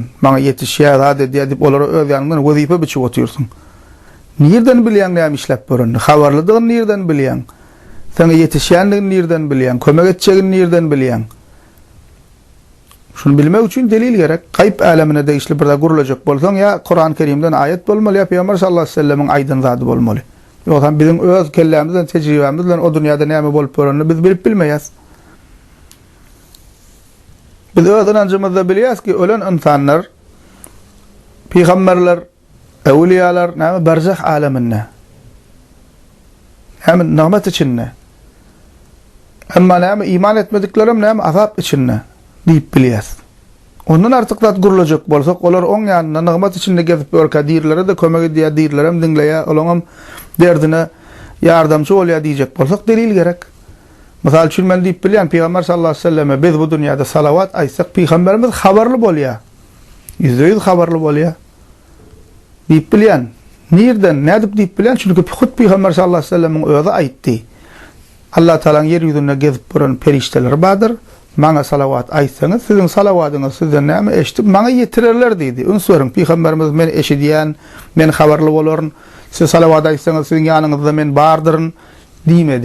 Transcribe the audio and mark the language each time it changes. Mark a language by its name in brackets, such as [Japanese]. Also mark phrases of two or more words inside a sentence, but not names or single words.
[Turkmen] Maňa ýetişýär zat diýip olara öz ýanyndan wezipe biçip oturýarsyň. Nirden bilýän näme işläp borandy? Habarlydygyny nirden bilýän? Sana ýetişýändigini nirden bilýän? Kömek etjegini nirden bilýän? Şunu bilmek üçin delil gerek. Gaýb alamine değişli bir de gurulacak bolsaň, ya Kur'an-ı Kerimden ayet bolmaly, ya Peygamber [Arabic] صلى الله عليه وسلم'in [Turkmen] aýdyn zady bolmaly. Ýoksa bizim öz kellämizden, tejribemizden o dünýäde näme bolup borandy biz bilip bilmeýäs. Biz öz inancymyzda bilýäs ki, ölen insanlar, peygamberler, awliyalar näme berzah alamynda. Hem nimet içinde. Emma näme iman etmediklerim näme azap içinde diýip bilýäs. Ondan artık zat gurulacak bolsak, olar oň ýanyna nimet içinde gezip örkä diýirlere de kömek edýär, diýirlerem diňleýär, olaňam derdine ýardamçy bolýar diýjek bolsak delil gerek. Mysal üçin men diýip bilýän, Peygamber [Arabic] صلى الله عليه وسلم [Turkmen] biz bu dünýäde salawat aýtsak, Peygamberimiz habarly bolýar. %100 habarly bolýar. Diýip bilýän. Nirden, nädip diýip bilýän? Çünki hut Peygamber [Arabic] صلى الله عليه وسلم'in [Turkmen] özi aýtdy. Allah Taala'nın yer ýüzünde gezip duran perişteler bardyr. Maňa salawat aýtsaňyz, siziň salawatyňyz sizden näme eşitip maňa ýetirerler diýdi. Ünsürüň Peygamberimiz men eşidýän, men habarly bolaryn, siz salawat aýtsaňyz siziň ýanyňyzda men bardyryn diýmedi.